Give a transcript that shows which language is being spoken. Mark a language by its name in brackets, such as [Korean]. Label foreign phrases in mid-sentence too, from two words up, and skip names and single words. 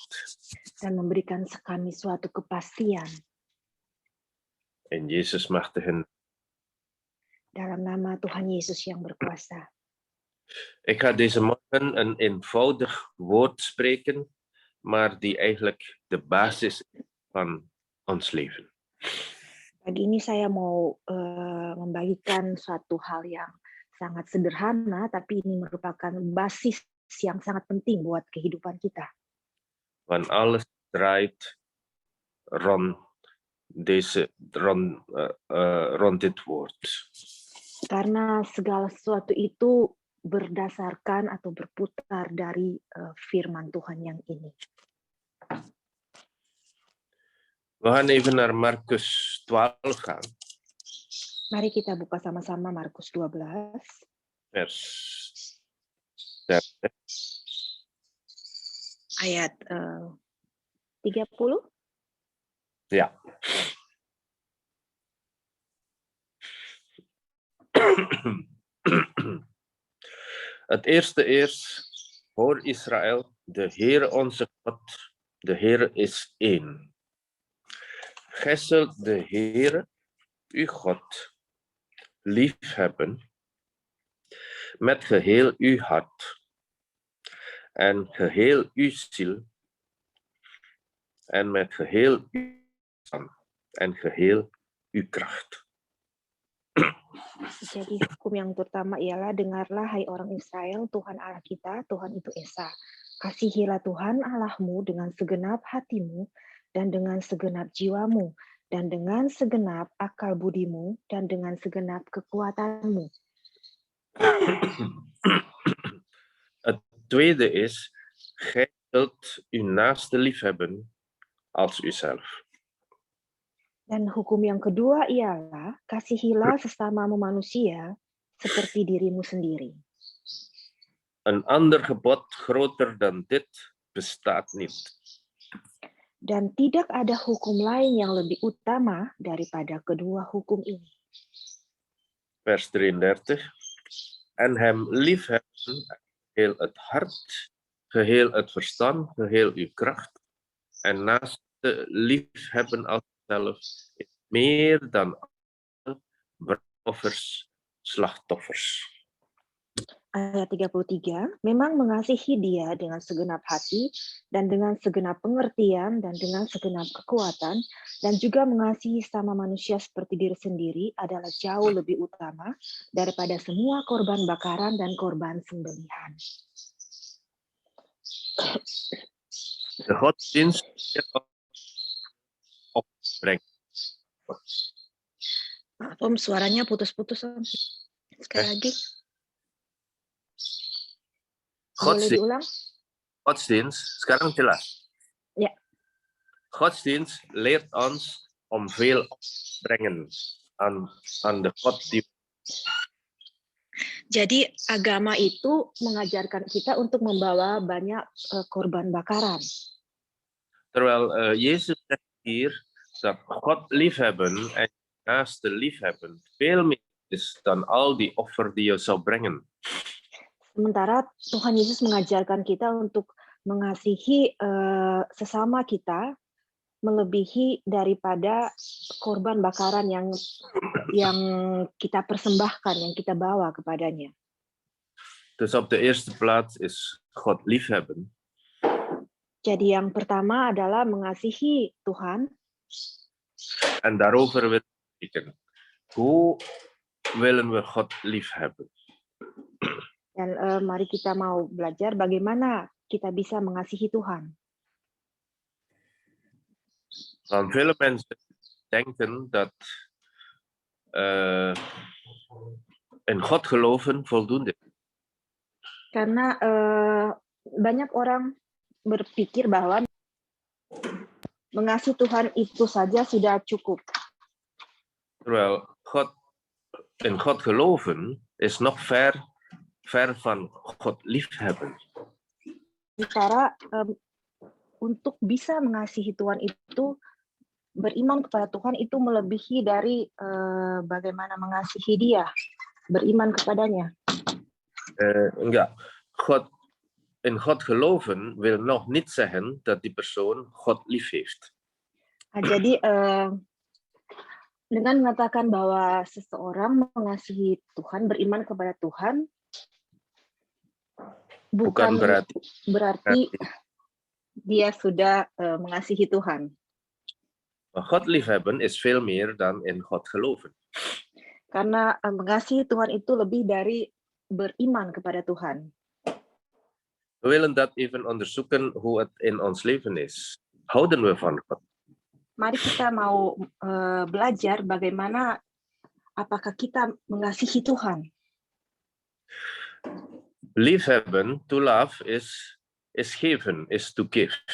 [Indonesian] Dan memberikan kami suatu kepastian. [Dutch] In Jezus machtige. [Indonesian] Dalam nama Tuhan Yesus yang berkuasa. [Dutch] Ik ga deze morgen een eenvoudig woord spreken, maar die eigenlijk de basis is van ons leven. [Indonesian] Pagi ini saya mau membagikan suatu hal yang sangat sederhana, tapi ini merupakan basis yang sangat penting buat kehidupan kita. [Dutch] Want alles draait rond dit woord. [Indonesian] Karena segala sesuatu itu berdasarkan atau berputar dari firman Tuhan yang ini. [Dutch] We gaan even naar Markus 12 gaan. [Indonesian] Mari kita buka sama-sama Markus 12. [Dutch] Vers 30. [Indonesian] Ayat 30. [Dutch] Ja. Het eerste is, hoor Israël, de Heere onze God, de Heere is één. Gij zult de Heere, uw God, liefhebben met geheel uw hart en geheel uw ziel en met geheel uw verstand en geheel uw kracht. [Indonesian] Jadi hukum yang pertama ialah, dengarlah hai orang Israel, Tuhan Allah kita, Tuhan itu Esa. Kasihilah Tuhan Allahmu dengan segenap hatimu dan dengan segenap jiwamu dan dengan segenap akal budimu dan dengan segenap kekuatanmu. [Dutch] Het tweede is, gij zult uw naaste liefhebben als uzelf. [Indonesian] Dan hukum yang kedua ialah, kasihilah sesamamu manusia seperti dirimu sendiri. [Dutch] Een ander gebod groter dan dit bestaat niet. [Indonesian] Dan tidak ada hukum lain yang lebih utama daripada kedua hukum ini. [Dutch] Vers 33. En hem liefhebben geheel het hart, geheel het verstand, geheel uw kracht. En naast de liefhebben als zelf is meer dan alle brandoffers, slachtoffers. [Indonesian] Ayat 33, memang mengasihi Dia dengan segenap hati dan dengan segenap pengertian dan dengan segenap kekuatan dan juga mengasihi sama manusia seperti diri sendiri adalah jauh lebih utama daripada semua korban bakaran dan korban sembelihan. [Dutch] De godsdienst opbrengt. [Indonesian] Maaf Om, suaranya putus-putus Om. Sekali lagi. Boleh diulang? Godsdienst, sekarang jelas. [Dutch] Ja. Godsdienst leert ons om veel op te brengen aan de God die. [Indonesian] Jadi agama itu mengajarkan kita untuk membawa banyak korban bakaran. [Dutch] Terwijl Jezus zegt hier dat God liefhebben en naaste liefhebben veel meer is dan al die offer die je zou brengen. [Indonesian] Sementara Tuhan Yesus mengajarkan kita untuk mengasihi sesama kita melebihi daripada korban bakaran yang kita persembahkan, yang kita bawa kepadanya. [Dutch] Dus op de eerste plaats is God liefhebben. [Indonesian] Jadi yang pertama adalah mengasihi Tuhan. [Dutch] En daarover willen we spreken. Hoe willen we God liefhebben? [Indonesian] Dan mari kita mau belajar bagaimana kita bisa mengasihi Tuhan. [Dutch] Want vele mensen denken dat in God geloven voldoende is. [Indonesian] Karena banyak orang berpikir bahwa mengasihi Tuhan itu saja sudah cukup. [Dutch] Terwijl in God geloven is nog ver van God liefhebben. [Indonesian] Sementara untuk bisa mengasihi Tuhan itu, beriman kepada Tuhan itu melebihi dari bagaimana mengasihi Dia, beriman kepadanya. Enggak, [Dutch] in God geloven wil nog niet zeggen dat die persoon God lief heeft. [Indonesian] Nah, jadi dengan mengatakan bahwa seseorang mengasihi Tuhan, beriman kepada Tuhan, bukan berarti dia sudah mengasihi Tuhan. [Dutch] Maar God liefhebben is veel meer dan in God geloven. [Indonesian] Karena mengasihi Tuhan itu lebih dari beriman kepada Tuhan. [Dutch] We willen dat even onderzoeken hoe het in ons leven is. Houden we van God? [Indonesian] Mari kita mau belajar bagaimana apakah kita mengasihi Tuhan. [Dutch] Liefhebben, [English] to love, [Dutch] is geven, [English] is to give.